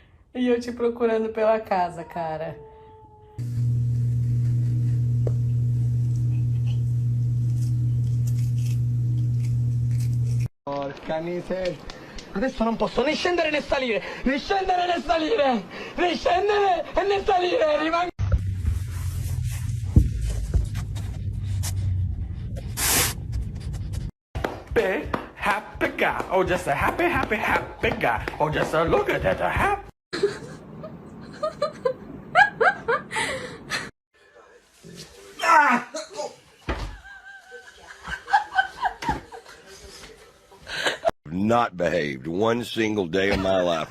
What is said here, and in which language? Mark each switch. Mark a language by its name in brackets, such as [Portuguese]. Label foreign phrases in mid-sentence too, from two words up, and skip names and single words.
[Portuguese] E eu te procurando pela casa, cara. [Italian] Porca miseria. Adesso non posso né scendere né salire, né scendere né salire, né scendere e né salire, rimango... [English] Happy guy, oh just a happy guy, oh just a look at that happy... Not behaved one single day of my life.